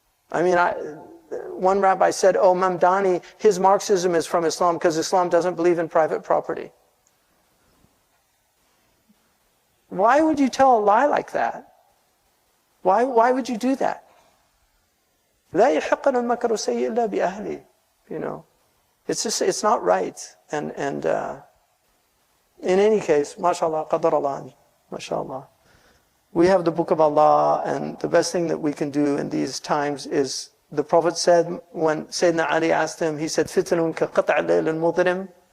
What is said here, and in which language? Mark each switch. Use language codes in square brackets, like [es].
[en] I mean, one rabbi said, oh, Mamdani, his Marxism is from Islam because Islam doesn't believe in private property. Why would you tell a lie like that? Why would you do that? [ar] لا يحقن المكر السيء إلا بأهله. [en] You know, it's just, it's not right. And in any case, mashallah, qadar Allah, mashallah. We have the book of Allah, and the best thing that we can do in these times is, the Prophet said, when Sayyidina Ali asked him, he said, [ar] "Fitnun ka qat' al-layl al-mudrim."